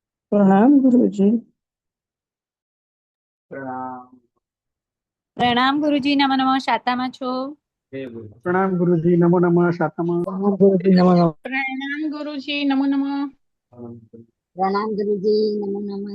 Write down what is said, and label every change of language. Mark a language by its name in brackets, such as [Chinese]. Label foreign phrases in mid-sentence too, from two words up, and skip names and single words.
[Hindi] प्रणाम गुरुजी। [Gujarati] પ્રણામ. પ્રણામ ગુરુજી, [Sanskrit] નમો નમઃ. [Gujarati] શાતામાં છો? જય ગુરુ. [Hindi] प्रणाम गुरुजी, [Sanskrit] नमो नमः, शातम। [Hindi] प्रणाम गुरुजी, [Sanskrit] नमो नमः। [Hindi] प्रणाम गुरुजी, [Sanskrit] नमो नमः। [Hindi] प्रणाम गुरुजी, [Sanskrit] नमो नमः।